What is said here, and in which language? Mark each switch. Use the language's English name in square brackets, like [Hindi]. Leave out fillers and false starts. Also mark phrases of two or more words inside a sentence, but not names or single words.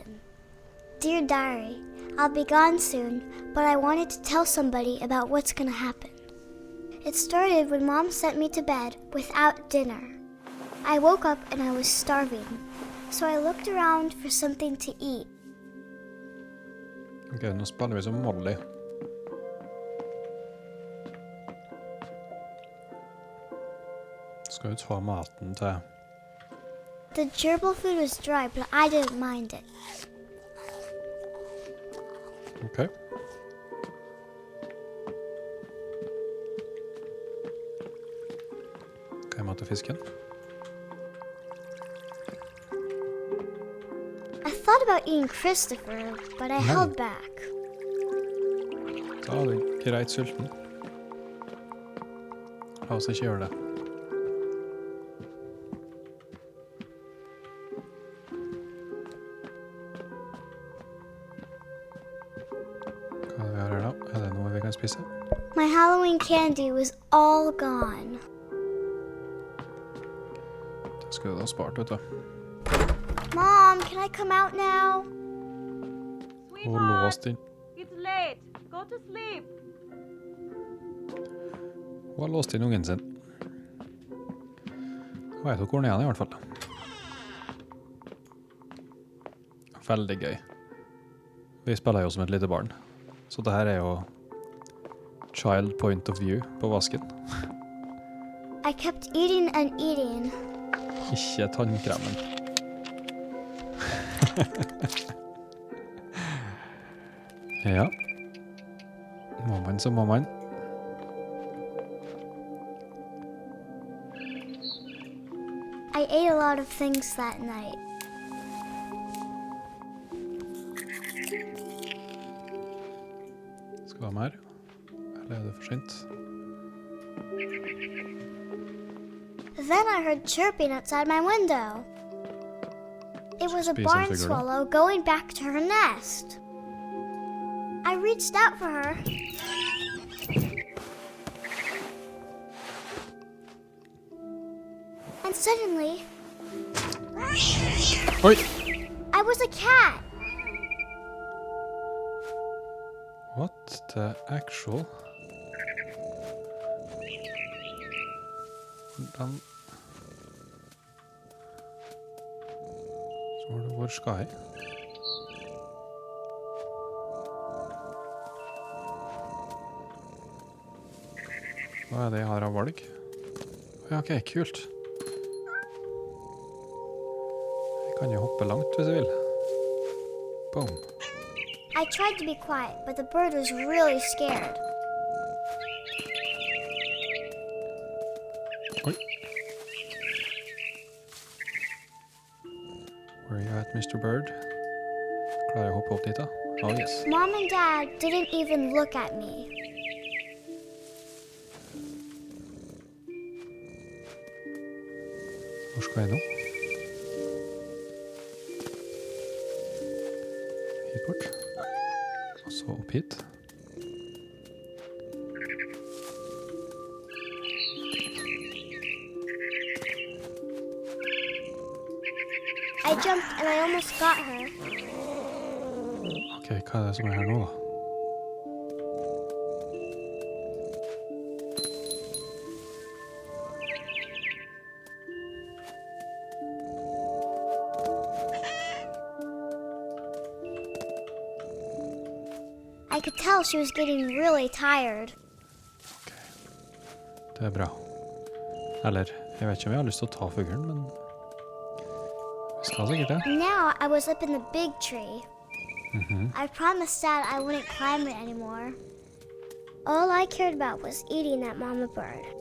[English] Dear Diary, I'll be gone soon, but I wanted to tell somebody about what's gonna happen. It started when Mom sent me to bed without dinner. I woke up and I was starving, so I looked around for something to eat. [Norwegian] Ok, nå spiller vi som Molly. Skal ut få maten til... [English] The gerbil food was dry, but I didn't mind it. [Norwegian] Ok. Hva mat til fisken? [English] I thought about eating Christopher, but I held back. [Norwegian] Da er du greit sulten. La oss ikke gjøre det. Hva er det vi har her da? Er det noe vi kan spise? [English] My Halloween candy was all gone. [Norwegian] Det skulle du ha spart, vet du. [English] Mom, can I come out now? [Norwegian] Og låst inn. [English] It's late. Go to sleep. [Norwegian] Hun har låst inn ungen sin. Hun vet hvor den er i hvert fall. Veldig gøy. Vi spiller jo som et lite barn. Så det her er jo [English] child point of view [Norwegian] på vasken. [English] I kept eating and eating. [Norwegian] Ikke tannkremen. Ja. Må man så må man. [English] I ate a lot of things that night. [Norwegian] Skal vi ha mer? Eller er det for sent? [English] Then I heard chirping outside my window. It was a barn swallow going back to her nest. I reached out for her. And suddenly, [Norwegian] Oi! [English] I was a cat. What the actual? [Norwegian] Hvordan... Så var det hvor skal jeg? Hva er det jeg har av valg? Ja, ok, kult. Jeg kan jo hoppe langt hvis jeg vil. Boom. [English] I tried to be quiet, but the bird was really scared. [Norwegian] Oi. [English] Where are you at, Mr. Bird? [Norwegian] Klarer jeg å hoppe opp dit da? [English] Oh, yes. Mom and Dad didn't even look at me. [Norwegian] Hvor skal jeg nå? Hit bort. Og så opp hit. [English] I jumped and I almost got her. [Norwegian] Ok, hva det som her nå da? [English] I could tell she was getting really tired. [Norwegian] Ok, det bra. Eller, jeg vet ikke om jeg har lyst til å ta fuglen, men vi skal sikkert det. [English] Now I was up in the big tree. I promised Dad I wouldn't climb it anymore. All I cared about was eating that mama bird.